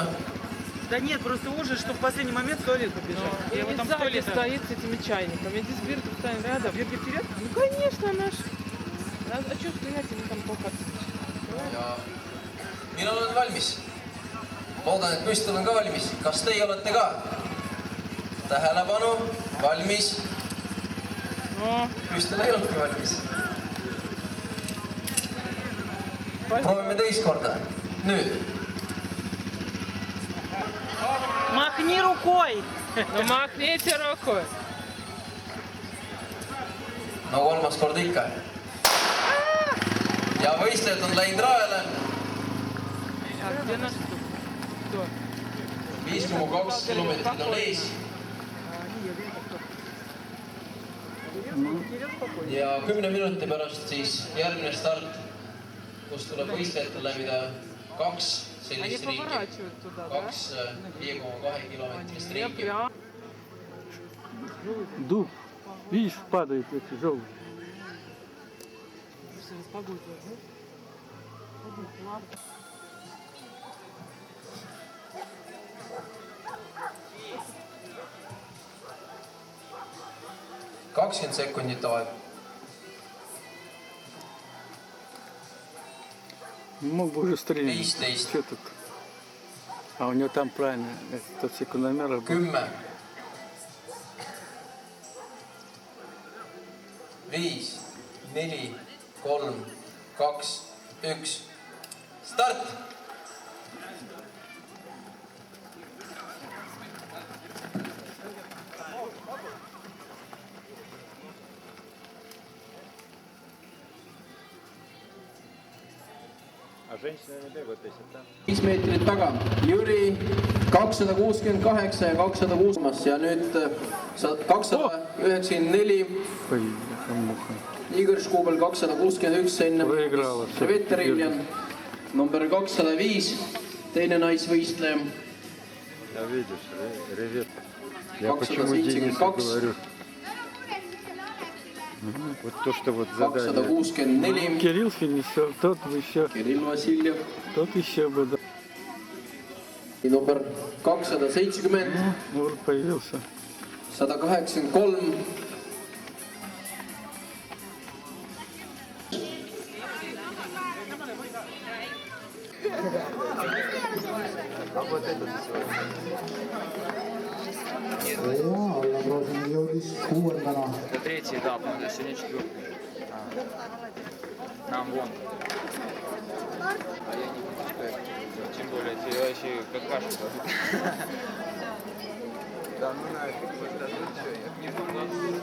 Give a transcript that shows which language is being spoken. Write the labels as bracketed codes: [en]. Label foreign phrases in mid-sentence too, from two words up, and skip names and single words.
[ru] Да нет, просто ужас, что в последний момент в туалет побежал. Я вот там в туалете стоит с этими чайниками. Здесь Бирка стоит рядом. Бирка вперед? Ну, конечно, наш. А что стоять, они там полкаться. [et] Ja mina olen valmis. Loodan, et müstel on ka valmis. Kas teie olete ka? Tähelepanu, valmis. Müstel ei olnudki valmis. Proovime teist korda. Nüüd. [ru] Махни рукой! Ну, махните рукой. [et] No kolmas kord ikka. Ja võistlejad on läinud rajale. [ru] А где наш кто? [et] 5,2 kilomeetrit on ees. Ja 10 minuti pärast siis järgmine start, kus tuleb võistlejatel läbida 2 [ru] Они [et] sellist riiki. [ru] поворачивают туда, да? [et] 2 5,2 kilomeeтрist [ru] Я [et] riiki. [ru] прям. Дуб. Видишь, падает эти желтые. Погода, да? [et] 20 sekundit aeg. [ru] Мог бы уже стрелять. 15. Что тут? А у него там правильно, этот секундомер. [et] 10. 5, 4, 3, 2, 1. Start! [ru] А женщины не бегают, если там. [et] 5 meetrit taga. Jüri 268 ja 206 ja nüüd 294. [ru] Ой, муха. [et] Igor Škubel 261 enne. Veteriljan number 205, teine naisvõistleja. [ru] Да видишь, ревет. Я почему 272. Денису говорю. Вот то, что вот задание. 264. Кирилл финишер, тот еще, Kirill Vassiljev. тот еще бы, да. [et] Number 270, [ru] Вот появился. 183. [et] Alla Kroosini jõudis 6. [ru] Это третий этап, это сегодня 4. Нам вон. А я не буду сказать. Тем более, ты вообще кашу дадут. Да ну нафиг, вот дадут, что я не буду.